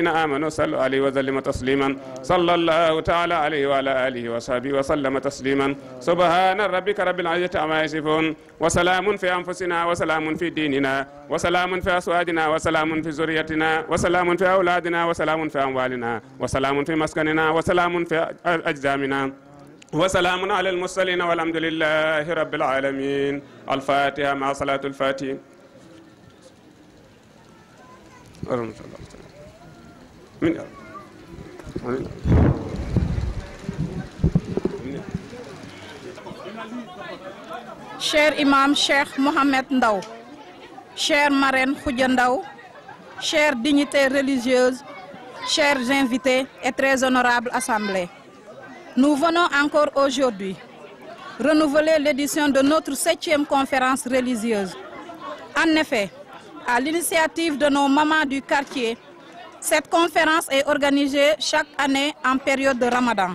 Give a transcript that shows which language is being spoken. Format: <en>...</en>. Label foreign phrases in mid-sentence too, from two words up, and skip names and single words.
<ar>آمنوا صلوا عليه وسلموا تسليما صلى الله تعالى عليه وعلى آله وصحبه وسلم تسليما سبحان ربك رب العزة عما يصفون وسلام في أنفسنا وسلام في ديننا وسلام في أزواجنا وسلام في ذريتنا وسلام في أولادنا وسلام في أموالنا وسلام في مسكننا وسلام في أجسامنا وسلام على المرسلين والحمد لله رب العالمين. الفاتحة مع صلاة الفاتحة.</ar> <fr>Cher Imam Cheikh Mohamed Ndaw, chère marraine Khoudia Ndaw, chères dignités religieuses, chers invités et très honorable assemblée. Nous venons encore aujourd'hui renouveler l'édition de notre 7e conférence religieuse. En effet, à l'initiative de nos mamans du quartier, cette conférence est organisée chaque année en période de Ramadan.</fr>